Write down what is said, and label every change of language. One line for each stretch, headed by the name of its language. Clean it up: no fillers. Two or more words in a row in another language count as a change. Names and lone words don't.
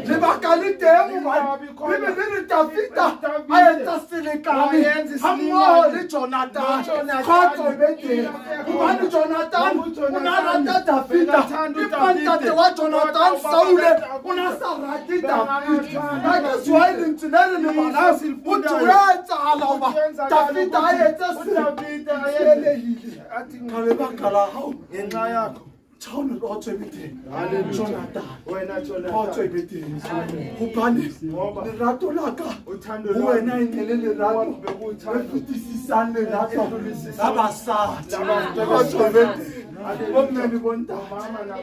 Southern Sotho: Lebaka le teng hobane re le Dafita a etsa selekane hammoho le Jonathan. Kgotso be teng hobane Jonathan o na rata Dafita, empa ntate wa Jonathan Saule o na sa rate Dafita.
English: That is why
Southern Sotho: le ntse le le bana motho ya etsahala hoba Dafita a etsa selekane ka lebaka la hao
Zulu: ngenxa yakho.
Southern Sotho: Jonathan, Kgotso e be teng. Hobane lerato la ka ho wena e ne le lerato le fetisisang lerato la basadi. Kgotso e be teng. Bomme le bontate.